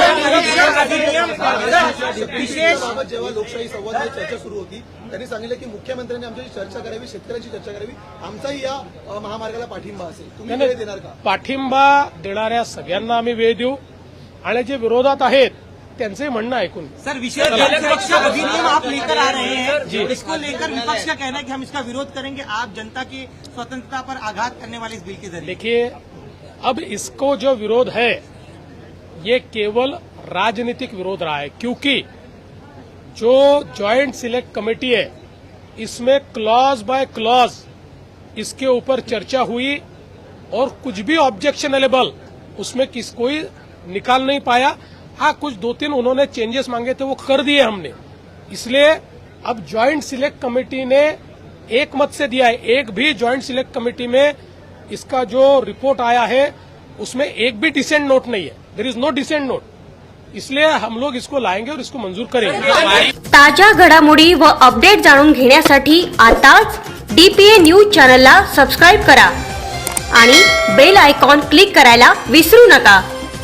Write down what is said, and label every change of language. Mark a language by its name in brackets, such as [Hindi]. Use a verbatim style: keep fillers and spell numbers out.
[Marathi] याबाबत जेव्हा लोकशाही संवादावर चर्चा सुरू होती त्यांनी सांगितलं की मुख्यमंत्र्यांनी आमच्याशी चर्चा करावी, शेतकऱ्यांची चर्चा करावी. आमचाही या अ, महामार्गाला पाठिंबा असेल. तुम्ही वेळ देणार का? पाठिंबा देणाऱ्या सगळ्यांना आम्ही वेळ देऊ आणि जे विरोधात आहेत त्यांचंही म्हणणं ऐकून घेऊ. [Hindi] सर विशेष जनसुरक्षा अधिनियम आप लेकर आ रहे हैं, इसको लेकर विपक्ष का कहना है कि हम इसका विरोध करेंगे. आप जनता की स्वतंत्रता पर आघात करने वाले इस बिल के जरिए देखिए, अब इसको जो विरोध है ये केवल राजनीतिक विरोध रहा है, क्योंकि जो ज्वाइंट सिलेक्ट कमेटी है इसमें क्लॉज बाय क्लॉज इसके ऊपर चर्चा हुई और कुछ भी ऑब्जेक्शनेबल उसमें किस कोई निकाल नहीं पाया। हाँ, कुछ दो तीन उन्होंने चेंजेस मांगे थे, वो कर दिए हमने। इसलिए अब ज्वाइंट सिलेक्ट कमेटी ने एक मत से दिया है, एक भी ज्वाइंट सिलेक्ट कमेटी में इसका जो रिपोर्ट आया है उसमें एक भी डिसेंट नोट नहीं है, [English] There is no decent note. [Hindi] इसलिए हम लोग इसको लाएंगे और इसको मंजूर करेंगे। [Marathi] ताज्या घडामोडी व अपडेट जाणून घेण्यासाठी आताच डीपीए न्यूज चॅनलला सबस्क्राईब करा आणि बेल आयकॉन क्लिक करायला विसरू नका.